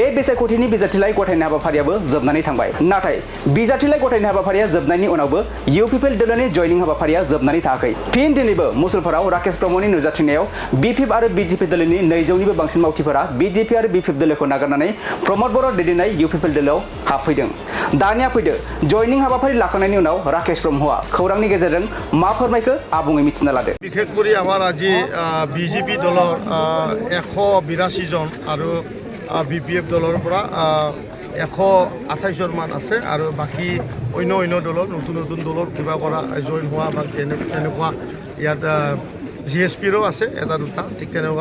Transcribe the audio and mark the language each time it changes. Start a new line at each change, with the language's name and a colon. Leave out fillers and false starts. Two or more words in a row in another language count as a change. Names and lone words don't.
Bodo: बिसायख'थिनि बिजाथिलाइ गथायनाय हाबाफारियाबो जोबनानै थांबाय नाथाय बिजाथिलाइ गथायनाय हाबाफारिया जोबनायनि उनावबो इउपिपिएल दोलोनि जयनिं हाबाफारिया जोबनानै थाङाखै फिन दिनैबो मुसलपुराव राकेश ब्रह्मनि नुजाथिनायाव बिपिएफ आरो बिजेपि दोलोनि 200निबो बांसिन मावथिफोरा बिजेपि आरो बिपिएफ दोलोखौ नागारनानै प्रमद बर' दैदेननाय इउपिपिएल दोलोआव हाबफैदों दानिया फैदो जयनिं हाबाफारि लाखांनायनि उनाव राकेश ब्रह्मआ खौरांनि गेजेरजों मा फोरमायखो आबुङै मिथिना लादो
Assamese: বিশেষ কৰি আমাৰ আজি বিজেপি দলৰ 182 জন আৰু বিপিএফ দলৰ পৰা 128 জন মান আছে আৰু বাকি অন্য দলৰ নতুন দলৰ কিবা কৰা জইন হোৱা বা তেনেকুৱা ইয়াত জিএছপিৰো আছে এটা দুটা ঠিক তেনেকুৱা